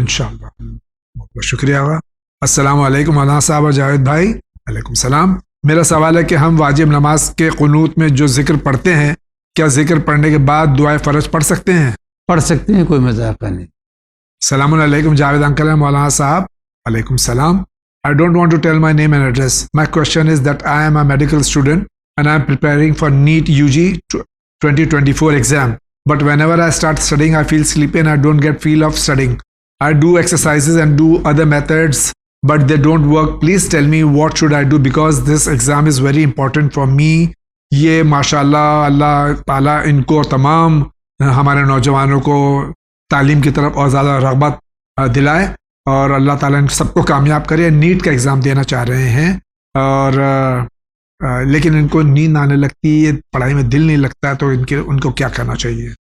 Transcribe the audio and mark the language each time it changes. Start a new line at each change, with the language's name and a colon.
Urdu: انشاءاللہ. بہت بہت شکریہ آقا. السلام علیکم مولانا صاحب اور جاوید بھائی. علیکم السلام. میرا سوال ہے کہ ہم واجب نماز کے قنوت میں جو ذکر پڑھتے ہیں کیا ذکر پڑھنے کے بعد دعائے فرض پڑھ سکتے ہیں؟ پڑھ سکتے ہیں, کوئی مذاق نہیں. السلام علیکم جاوید انکل and مولانا صاحب. علیکم السلام.
English: I don't want to tell my name and address. My question is that I am a medical student and I am preparing for NEET UG 2024 exam. But whenever I start studying, I feel sleepy and I don't get feel of studying. I do exercises and do other methods, but they don't work. Please tell me what should I do because this exam is very important for me.
Urdu: یہ ماشاءاللہ اللہ تعالیٰ ان کو تمام ہمارے نوجوانوں کو تعلیم کی طرف اور زیادہ رغبت دلائے اور اللہ تعالیٰ ان سب کو کامیاب کرے. نیٹ کا ایگزام دینا چاہ رہے ہیں اور لیکن ان کو نیند آنے لگتی ہے, پڑھائی میں دل نہیں لگتا, تو ان کو کیا کرنا چاہیے؟